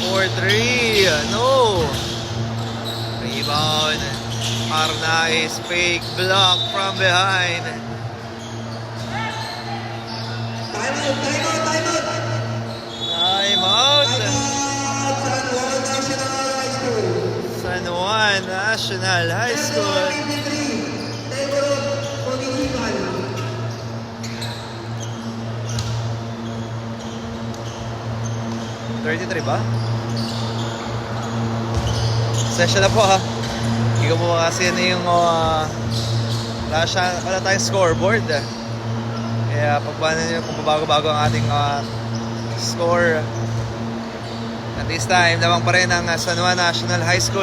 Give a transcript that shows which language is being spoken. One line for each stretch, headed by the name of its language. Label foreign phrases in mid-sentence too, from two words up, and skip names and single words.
English: three. No. Rebound. Arnaiz fake block from behind. Time out. Time out. San Juan National High School. San Juan National High School. 23, Tayborog Municipal.
Filipino: 33 ba? Session na po ha. Hindi ko po kasi ano yung wala tayong scoreboard. Kaya pagbanan nyo kung bago-bago ang ating score.
English: At this time,
Filipino: lamang pa rin ang San Juan National High School.